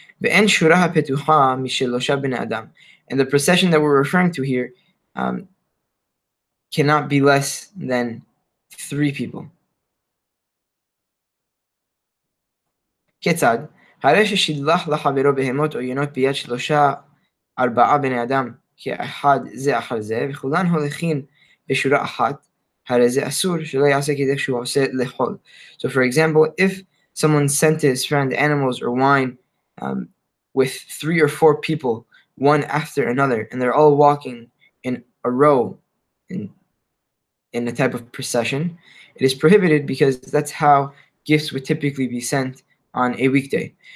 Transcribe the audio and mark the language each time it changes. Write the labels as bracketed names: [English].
[Hebrew] ואין שורה הפתוחה משלושה בני אדם. [English] And the procession that we're referring to here cannot be less than 3 people. [Hebrew] כיצד? הרי ששילח לחברו בהמות או ינות ביד 3-4 בני אדם, כאחד זה אחר זה, וכולן הולכים בשורה אחת, הרי זה אסור שלא יעשה כדרך שהוא עושה לאכול. [English] So for example, if someone sent to his friend animals or wine with 3 or 4 people, one after another, and they're all walking in a row in a type of procession, it is prohibited, because that's how gifts would typically be sent on a weekday.